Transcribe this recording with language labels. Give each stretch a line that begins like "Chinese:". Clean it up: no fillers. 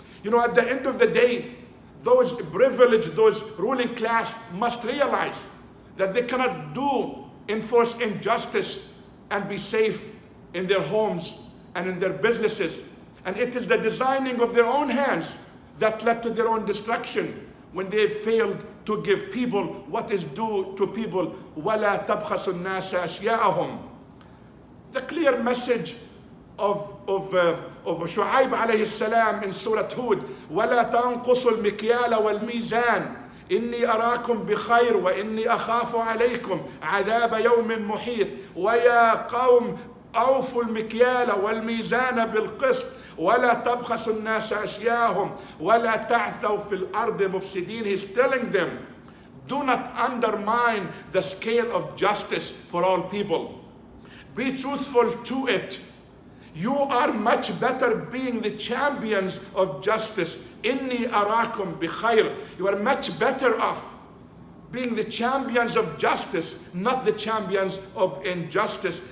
English: You know, at the end of the day, those privileged, those ruling class must realize that they cannot enforce injustice and be safe in their homes and in their businesses. And it is the designing of their own hands that led to their own destruction when they failed to give people what is due to people.
Arabic: وَلَا تَبْخَسُ النَّاسَ أَشْيَاءَهُم.
English: The clear message of Shu'aib alayhi salam in Surah Hud,
Arabic: وَلَا تَنْقُصُ الْمِكْيَالَ وَالْمِيزَانَ إِنِّي أَرَاكُمْ بِخَيْرٍ وَإِنِّي أَخَافُ عَلَيْكُمْ عَذَابَ يَوْمٍ مُحِيطٍ وَيَا قَوْمِ أَوْفُوا الْمِكْيَالَ وَالْمِيزَانَ بِالْقِسْطِ وَلَا تَبْخَسُوا النَّاسَ أَشْيَاءَهُم وَلَا تَعْثَوْا فِي الْأَرْضِ مُفْسِدِينَ.
English: He's telling them, do not undermine the scale of justice for all people. Be truthful to it. You are much better being the champions of justice.
Arabic: إِنِّي أَرَاكُمْ بِخَيْرٍ.
English: You are much better off being the champions of justice, not the champions of injustice.